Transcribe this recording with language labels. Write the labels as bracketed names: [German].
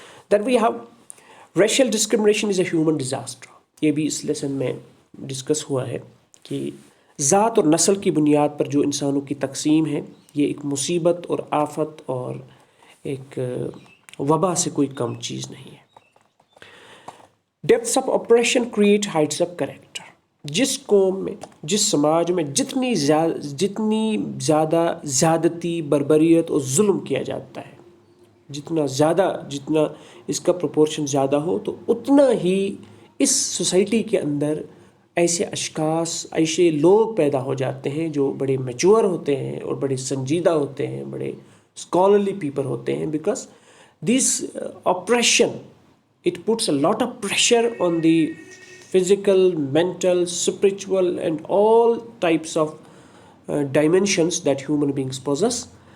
[English] Then we have racial discrimination is a human disaster. [Hindi] ये भी इस लेसन में डिस्कस हुआ है कि ज़ात और नस्ल की बुनियाद पर जो इंसानों की तकसीम है ये एक मुसीबत और आफत और एक वबा से कोई कम चीज़ नहीं है. [English] Depths of operation create heights of character. [Hindi] जिस कौम में, जिस समाज में जितनी ज़्यादा ज़्यादती, बर्बरियत और जुल्म किया जाता है, जितना इसका प्रोपोर्शन ज़्यादा हो तो उतना ही इस सोसाइटी के अंदर ऐसे अशखास, ऐसे लोग पैदा हो जाते हैं जो बड़े मैच्योर होते हैं और बड़े संजीदा होते हैं, बड़े स्कॉलरली पीपल होते हैं. [English] Because this operation it puts a lot of pressure on the physical, mental, spiritual and all types of dimensions that human beings possess.